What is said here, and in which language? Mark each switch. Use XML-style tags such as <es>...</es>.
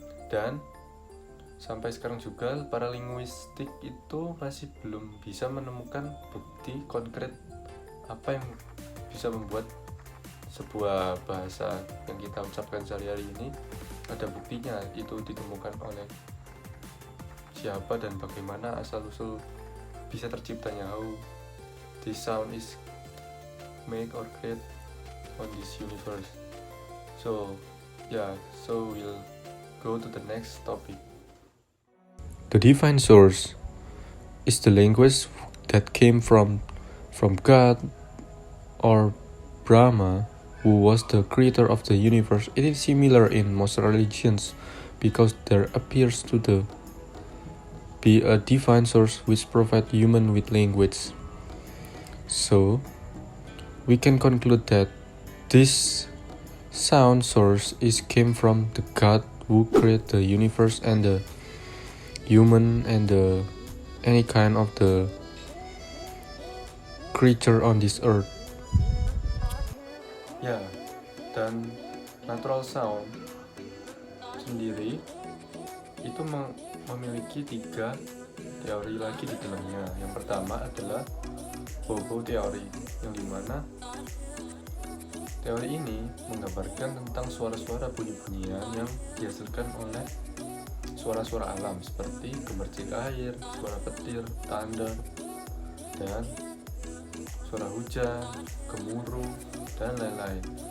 <id>Dan sampai sekarang juga para linguistik itu masih belum bisa menemukan bukti konkret apa yang bisa membuat sebuah bahasa yang kita ucapkan sehari-hari ini ada buktinya itu ditemukan oleh siapa dan bagaimana asal-usul bisa terciptanya,</id> <en>how this sound is make or create on this universe. So we'll go to the next topic. The divine source is the language that came from God or Brahma, who was the creator of the universe. It is similar in most religions because there appears to be a divine source which provides human with language. So we can conclude that this sound source came from the God who created the universe and the human and any kind of the creature on this earth.</en> <id>Ya, dan natural sound sendiri itu memiliki 3 teori lagi di dalamnya. Yang pertama adalah Bobo teori, yang dimana teori ini menggambarkan tentang suara-suara bunyi-bunyian yang dihasilkan oleh suara-suara alam seperti gemercik air, suara petir, thunder, dan suara hujan, gemuruh, dan lain-lain.</id>